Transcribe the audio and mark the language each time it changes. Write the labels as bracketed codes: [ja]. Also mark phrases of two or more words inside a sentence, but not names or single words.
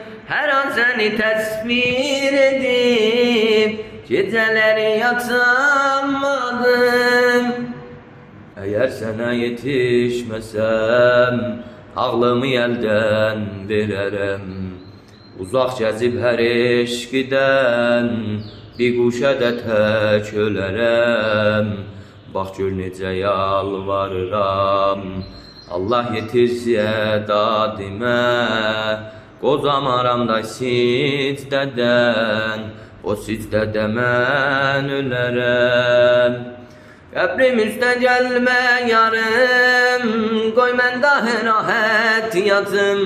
[tr] Her an seni tesbih edip, geceleri yatamadım. Eğer sana yetişmesem ağlımı elden veririm. Uzak gezip her eşkiden bir kuşa da tek ölerem. [az] Bak gör necə yalvarıram, Allah yetirsə dadimə. Qozamaram da sicdədən, o sicdədə mən ölərəm. Qəbrim üstə gəlmə yarım, qoy mən daha rahat yatım.